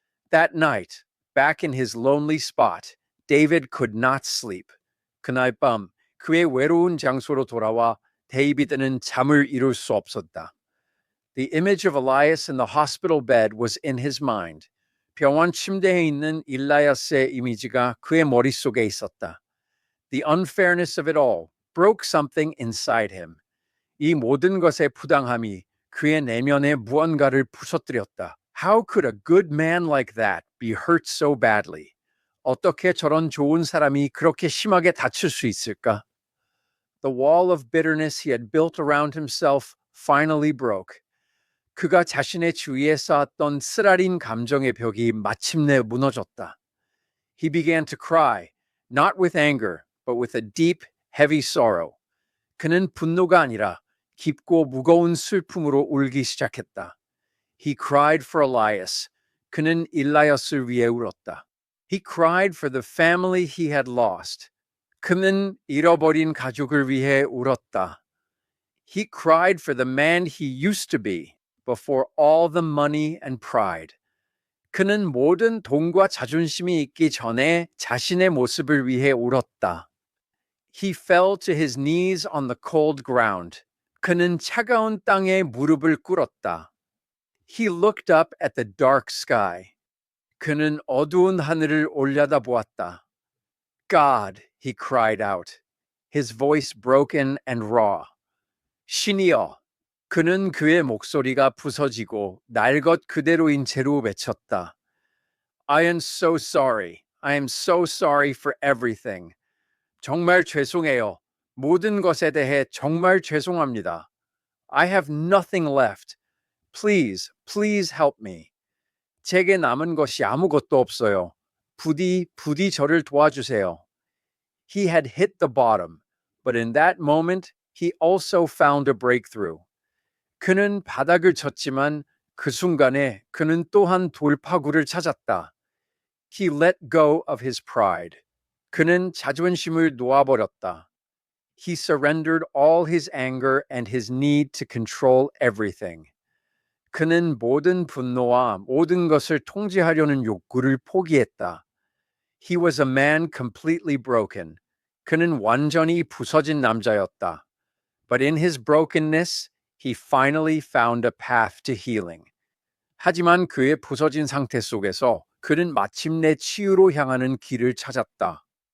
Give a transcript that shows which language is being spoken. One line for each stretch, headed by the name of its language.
English: That night, back in his lonely spot, David could not sleep.
Korean: 그날 밤 그의 외로운 장소로 돌아와 데이비드는 잠을 이룰 수 없었다.
English: The image of Elias in the hospital bed was in his mind.
Korean: 병원 침대에 있는 일라야스의 이미지가 그의 머릿속에 있었다.
English: The unfairness of it all broke something inside him.
Korean: 이 모든 것의 부당함이 그의 내면의 무언가를 부서뜨렸다.
English: How could a good man like that be hurt so badly?
Korean: 어떻게 저런 좋은 사람이 그렇게 심하게 다칠 수 있을까?
English: The wall of bitterness he had built around himself finally broke.
Korean: 그가 자신의 주위에 쌓았던 쓰라린 감정의 벽이 마침내 무너졌다.
English: He began to cry, not with anger, but with a deep, heavy sorrow.
Korean: 그는 분노가 아니라 깊고 무거운 슬픔으로 울기 시작했다.
English: He cried for Elias.
Korean: 그는 일라야스를 위해 울었다.
English: He cried for the family he had lost.
Korean: 그는 잃어버린 가족을 위해 울었다.
English: He cried for the man he used to be before all the money and pride.
Korean: 그는 모든 돈과 자존심이 있기 전에 자신의 모습을 위해 울었다.
English: He fell to his knees on the cold ground.
Korean: 그는 차가운 땅에 무릎을 꿇었다.
English: He looked up at the dark sky.
Korean: 그는 어두운 하늘을 올려다보았다.
English: God, he cried out, his voice broken and raw.
Korean: 신이여, 그는 그의 목소리가 부서지고 날 것 그대로인 채로 외쳤다.
English: I am so sorry. I am so sorry for everything.
Korean: 정말 죄송해요. 모든 것에 대해 정말 죄송합니다.
English: I have nothing left. Please, please help me.
Korean: 제게 남은 것이 아무것도 없어요. 부디 저를 도와주세요.
English: He had hit the bottom, but in that moment, he also found a breakthrough.
Korean: 그는 바닥을 쳤지만 그 순간에 그는 또한 돌파구를 찾았다.
English: He let go of his pride.
Korean: 그는 자존심을 놓아버렸다.
English: He surrendered all his anger and his need to control everything.
Korean: 그는 모든 분노와 모든 것을 통제하려는 욕구를 포기했다.
English: He was a man completely broken.
Korean: 그는 완전히 부서진 남자였다.
English: But in his brokenness, he finally found a path to healing.
Korean: 하지만 그의 부서진 상태 속에서 그는 마침내 치유로 향하는 길을 찾았다.